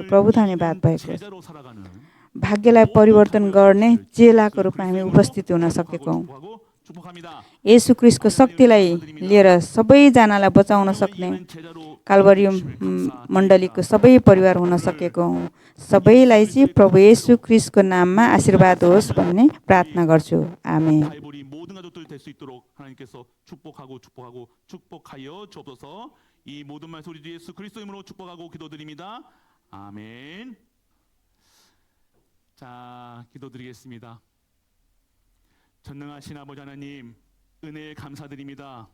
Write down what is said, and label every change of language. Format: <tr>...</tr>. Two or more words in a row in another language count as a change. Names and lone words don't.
<ne>प्रभु धन्यवाद भएको भाग्यलाई परिवर्तन गर्ने चेलाको रूपमा हामी उपस्थित हुन सकेको हौँ। येशू ख्रीष्टको शक्तिलाई लिएर सबैजनालाई बचाउन सक्ने कालबरी मण्डलीको सबै परिवार हुन सकेको हौँ। सबैलाई चाहिँ प्रभु येशू ख्रीष्टको नाममा आशीर्वाद होस् भन्ने प्रार्थना गर्छु। आमेन।</ne> <ko>이 모든 말씀 우리 주 예수 그리스도 이름으로 축복하고 기도드립니다. 아멘. 자, 기도드리겠습니다. 전능하신 아버지 하나님, 은혜에 감사드립니다.</ko>